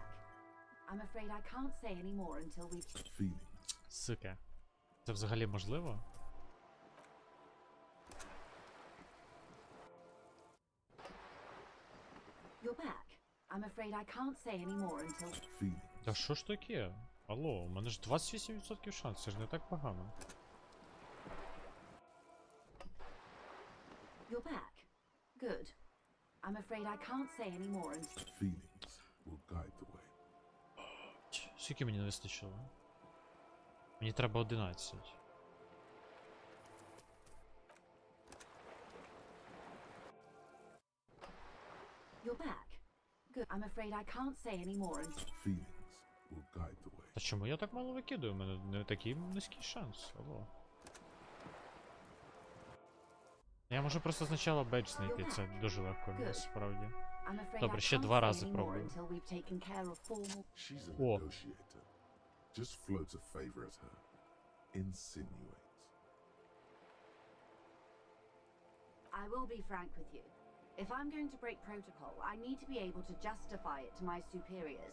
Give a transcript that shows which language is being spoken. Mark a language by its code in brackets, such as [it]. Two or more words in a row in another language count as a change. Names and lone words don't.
[en] I'm afraid I can't say any more until we've. Feelings. [uk] Сука. Це взагалі можливо? [en] You're back. I'm afraid I can't say any more until. Feelings. [uk] Та що ж таке? Алло, у мене ж 28% шанс, це ж не так погано. [en] You're back. Good. I'm afraid I can't say any more until. Feelings will guide the way. [uk] Скільки мені не вистачило? Мені треба 11. [en] You're back. Good. I'm afraid I can't say any more until. Feelings will guide the way. [uk] Та чому я так мало викидаю? У мене не такий низький шанс. Алло. Я можу просто спочатку бедж знайти, це дуже легко насправді. [en] I'm afraid [uk] Добре, [en] I [uk] ще [en] can't [uk] 2 [en] say [uk] рази [en] any more [uk] пробую. [en] until we've taken care of formal. She's a Whoa. negotiator. Just float a favor at her. Insinuate. I will be frank with you. If I'm going to break protocol, I need to be able to justify it to my superiors.